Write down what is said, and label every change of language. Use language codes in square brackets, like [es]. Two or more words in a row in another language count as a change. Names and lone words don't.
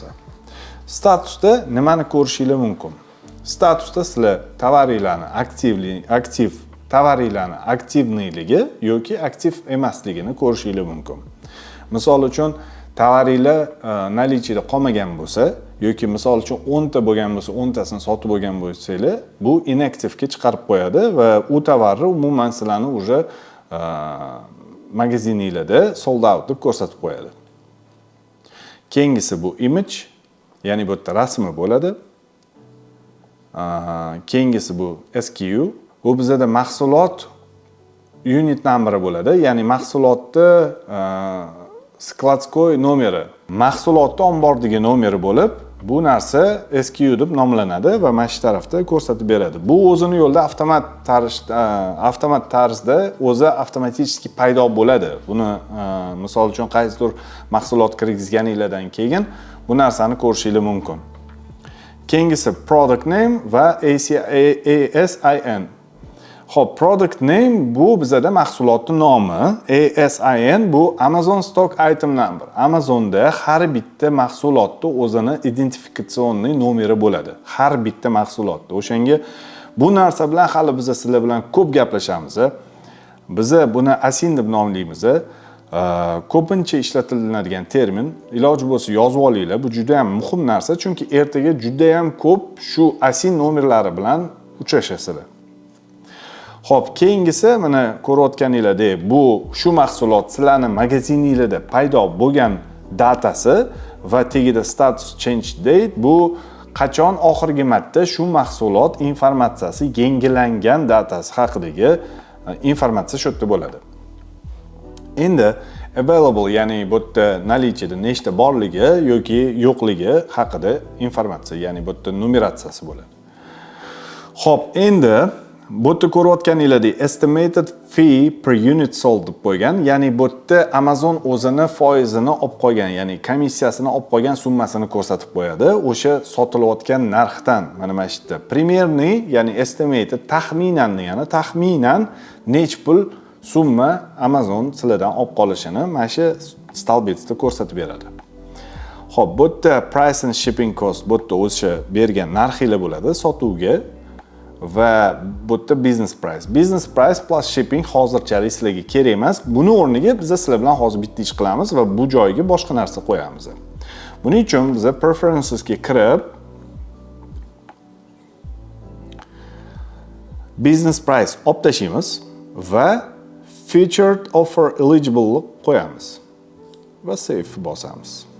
[uz] Statusda nimani ko'rishingiz mumkin? Statusda sizlar tovaringlarni aktiv tovaringlarni aktivniligi yoki aktiv emasligini ko'rishingiz mumkin. Misol uchun tovaringlar nalichiyda qolmagan bo'lsa yoki misol uchun 10 ta bo'lgan bo'lsa, 10 tasini sotib bo'lgan bo'lsanglar, bu inactive'ga chiqarib qo'yadi va u tovarni umuman sizlarni уже magazininglarda [en] sold out [uz] deb ko'rsatib qo'yadi. Keyingisi bu image, ya'ni bu yerda rasmi bo'ladi. Keyingisi bu SKU, bu bizda mahsulot [en] unit number [uz] bo'ladi, ya'ni mahsulotni skladskoy nomeri, mahsulotni ombordagi nomeri bo'lib, bu narsa SKU deb nomlanadi va mana shu tarafda ko'rsatib beradi. Bu o'zini yo'lda avtomat tarzda o'zi avtomatik paydo bo'ladi. Buni misol uchun qaysidir mahsulot kirgizganinglardan keyin bu narsani ko'rishingiz mumkin. Keyingisi [en] product name [uz] va ASIN. Xo'p, [en] product name [uz] bu bizda mahsulotning nomi, ASIN bu Amazon Stock Item Number. Amazonda har bitta mahsulotning o'zini identifikatsion nomeri bo'ladi. Har bitta mahsulotda. O'shanga bu narsa bilan hali biz sizlar bilan ko'p gaplashamiz. Biz buni ASIN deb nomlaymiz. Ko'pincha ishlatiladigan termin, iloji bo'lsa yozib olinglar. Bu juda ham muhim narsa, chunki ertaga juda ham ko'p shu ASIN nomerlari bilan uchrashasizlar. Xo'p, keyingisi mana ko'rayotganinglardek, bu shu mahsulot sizlarning magaziningizda paydo bo'lgan datasi va tagida [en] status change date, [uz] bu qachon oxirgi marta shu mahsulot informatsiyasi yangilangan datasi haqidagi informatsiya shu yerda bo'ladi. Endi available, ya'ni bu yerda nalichiyda nechta borligi yoki yo'qligi haqida informatsiya, ya'ni bu yerda numeratsiyasi bo'ladi. Xo'p, endi bu yerda ko'rayotganinglardek [en] estimated fee per unit sold [uz] deb qo'ygan, ya'ni bu yerda Amazon o'zini foizini olib qo'ygan, ya'ni komissiyasini olib qo'ygan summasini ko'rsatib qo'yadi. O'sha sotilayotgan narxdan mana bu yerda примерный, ya'ni estimated taxminan nech pul summa Amazon sizlardan olib qolishini mana shu stalbetsda ko'rsatib beradi. Xo'p, bu yerda [en] price and shipping cost, [uz] bu yerda o'sha bergan narxinglar bo'ladi sotuvga. Va bu yerda [en] business price plus shipping [uz] hozirchalik sizlarga kerak emas. Buni o'rniga biz sizlar bilan hozir bitta ish qilamiz va bu joyga boshqa narsa qo'yamiz. Buning uchun biz preferences ga kirib, [en] business price [uz] olib tashlaymiz va [en] featured offer eligible [uz] qo'yamiz va save bosamiz.